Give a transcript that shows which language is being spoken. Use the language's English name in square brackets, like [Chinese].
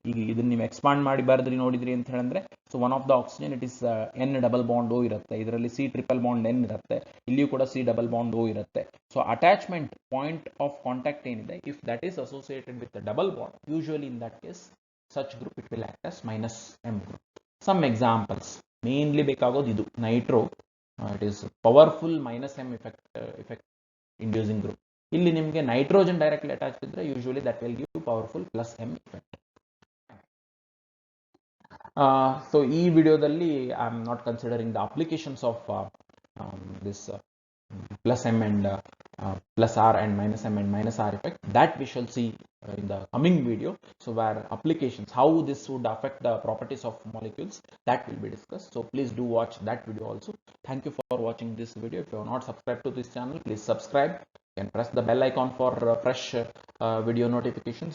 [Kannada] ಈಗ ಇದನ್ನ ನೀವು ಎಕ್ಸ್ಪಾಂಡ್ ಮಾಡಿ ಬರೆದ್ರಿ ನೋಡಿದ್ರಿ ಅಂತ ಹೇಳಿದ್ರೆ, so one of the oxygen it is N double bond O ಇರುತ್ತೆ, ಇದರಲ್ಲಿ C ಟ್ರಿಪಲ್ ಬಾಂಡ್ N ಇರುತ್ತೆ, ಇಲ್ಲಿಯೂ ಕೂಡ C ಡಬಲ್ ಬಾಂಡ್ O ಇರುತ್ತೆ. [English] So attachment point of contact ಏನಿದೆ, if that is associated with double bond, usually in that case such group it will act as minus M group. Some examples, mainly [Kannada] ಬೇಕಾಗೋದು ಇದು [English] Nitro, it is powerful minus M effect inducing group. [Kannada] ಇಲ್ಲಿ ನಿಮಗೆ [English] Nitrogen directly attach ಇದ್ರೆ usually that will give powerful plus M effect. So [Kannada] ಈ ವಿಡಿಯೋದಲ್ಲಿ [English] I am not considering the applications of this plus M and plus R and minus R effect. That we shall see in the coming video. So where applications, how this would affect the properties of molecules, that will be discussed. So please do watch that video also. Thank you for watching this video. If you are not subscribed to this channel, please subscribe. You can press the bell icon for fresh video notifications.